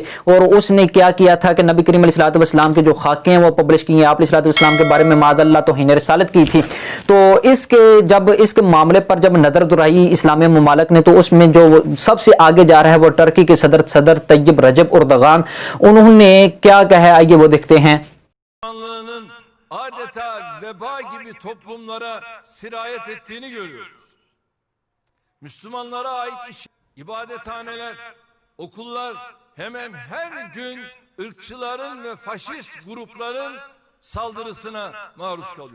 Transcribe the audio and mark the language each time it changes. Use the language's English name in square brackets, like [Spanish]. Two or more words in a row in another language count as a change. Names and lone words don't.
[Urdu] اور اس نے کیا کیا تھا کہ نبی کریم علیہ السلام کے جو خاکے ہیں وہ پبلش کیے ہیں، آپ علیہ السلام کے بارے میں معاذ اللہ توہین رسالت کی تھی۔ تو اس کے معاملے پر جب نظر دہرائی اسلامی ممالک نے، تو اس میں جو سب سے آگے جا رہا ہے وہ ٹرکی کے صدر طیب رجب اردغان۔ انہوں نے کیا کہا ہے آئیے وہ دیکھتے ہیں۔ [Turkish] adeta veba gibi toplumlara sirayet ettiğini görüyoruz. Müslümanlara ait ibadethaneler, okullar hemen her gün ırkçıların ve faşist grupların saldırısına maruz kalıyor.